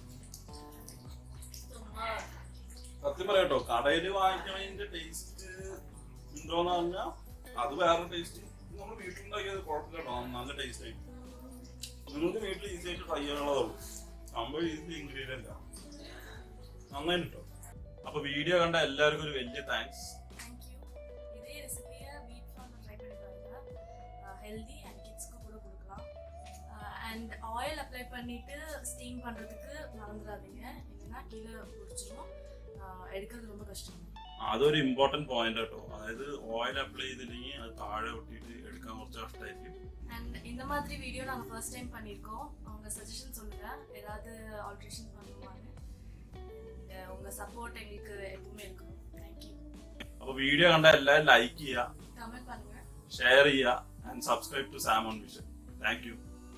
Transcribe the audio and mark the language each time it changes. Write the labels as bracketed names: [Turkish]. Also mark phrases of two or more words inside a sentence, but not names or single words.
[Malayalam] സത്യം പറയാട്ടോ, കടയില് വാങ്ങിക്കണതിന്റെ ടേസ്റ്റ് ഉണ്ടോന്ന് പറഞ്ഞാൽ അത് വേറെ ടേസ്റ്റ്. നമ്മൾ വീട്ടിലുണ്ടാക്കിയത് കുഴപ്പമില്ല കേട്ടോ, നല്ല ടേസ്റ്റ് ആയി. നിങ്ങൾക്ക് വീട്ടിൽ ഈസി ആയിട്ട് ട്രൈ ചെയ്യാനുള്ളതുള്ളൂ. സംഭവം [English] easy ingredient [Malayalam] നന്നായിട്ട് കേട്ടോ. അപ്പൊ വീഡിയോ കണ്ട എല്ലാവർക്കും ഒരു വലിയ താങ്ക്സ്. [Tamil] இதே ரெசிபியை [English] wheat form [Tamil] ட்ரை பண்ணி பாருங்க. [English] healthy and kids [Tamil] கூட கொடுக்கலாம். அண்ட் [English] oil apply [Tamil] பண்ணிட்டு ஸ்டீம் பண்றதுக்கு மறந்துடாதீங்க. இல்லைன்னா கீழே பிடிச்சிரும். [Malayalam] എടുക്കുന്നത് ரொம்ப കഷ്ടം. അതൊരു [English] important point [Malayalam] കേട്ടോ. അതായത് [English] oil apply [Malayalam] ചെയ്തില്ലെങ്കിൽ അത് താഴെ ഒട്ടിയിട്ട് എടുക്കാൻ കുറച്ച് കഷ്ടമായിരിക്കും. [Tamil] அண்ட் இந்த மாதிரி வீடியோ நாங்கள் [English] first time [Tamil] பண்ணியிருக்கோம். உங்க சஜஷன் சொல்லுங்க, ஏதாவது ஆல்ட்ரேஷன் பண்ணுவாங்க. உங்க സപ്പോർട്ട് എங்களுக்கு எப்பவுமே இருக்கணும். [English] thank you. [Malayalam] അപ്പോൾ വീഡിയോ കണ്ട എല്ലാവരും ലൈക്ക് ചെയ്യുക, [Tamil] കമന്റ് பண்ணுங்க, [Malayalam] ഷെയർ ചെയ്യുക [English] and subscribe to Samon Vision. thank you.